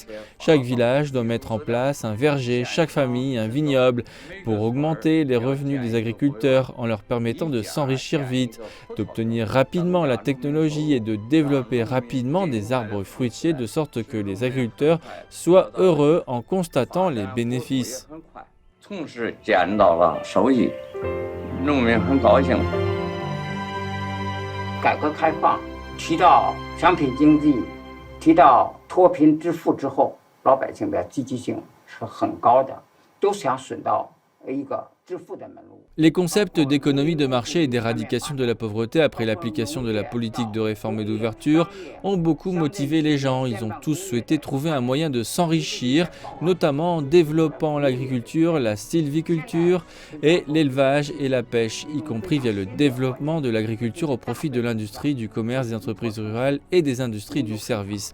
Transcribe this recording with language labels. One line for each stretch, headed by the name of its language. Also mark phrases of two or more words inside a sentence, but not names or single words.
French: Chaque village doit mettre en place un verger, chaque famille un vignoble pour augmenter les revenus des agriculteurs en leur permettant de s'enrichir vite, d'obtenir rapidement la technologie et de développer rapidement des arbres fruitiers de sorte que les agriculteurs soient heureux en constatant les bénéfices.
Chinese: 提到脱贫致富之后，老百姓的积极性是很高的，都想损到
French: Les concepts d'économie de marché et d'éradication de la pauvreté après l'application de la politique de réforme et d'ouverture ont beaucoup motivé les gens. Ils ont tous souhaité trouver un moyen de s'enrichir, notamment en développant l'agriculture, la sylviculture et l'élevage et la pêche, y compris via le développement de l'agriculture au profit de l'industrie, du commerce, des entreprises rurales et des industries du service.